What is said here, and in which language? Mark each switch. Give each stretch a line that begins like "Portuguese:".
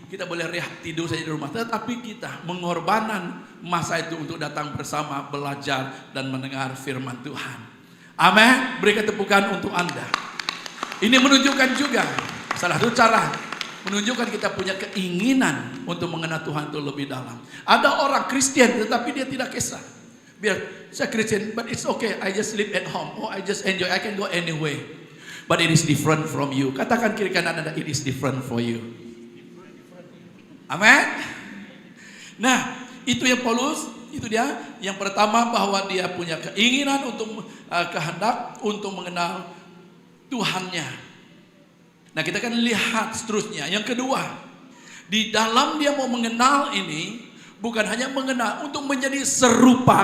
Malay: Kita boleh rehat tidur saja di rumah, tetapi kita mengorbankan masa itu untuk datang bersama, belajar dan mendengar firman Tuhan. Amin. Berikan tepukan untuk Anda. Ini menunjukkan juga salah satu cara menunjukkan kita punya keinginan untuk mengenal Tuhan itu lebih dalam. Ada orang Kristen tetapi dia tidak kisah. Biar saya Kristen,
English: but it's okay. I just sleep at home. Oh, I just enjoy. I can go anyway. But it is different from you.
Malay: Katakan kiri kanan Anda,
English: it is different for you.
Malay: Amin. Nah, itu yang Paulus, itu dia. Yang pertama bahwa dia punya keinginan untuk kehendak untuk mengenal Tuhannya. Nah, kita akan lihat seterusnya. Yang kedua, di dalam dia mau mengenal ini bukan hanya mengenal, untuk menjadi serupa.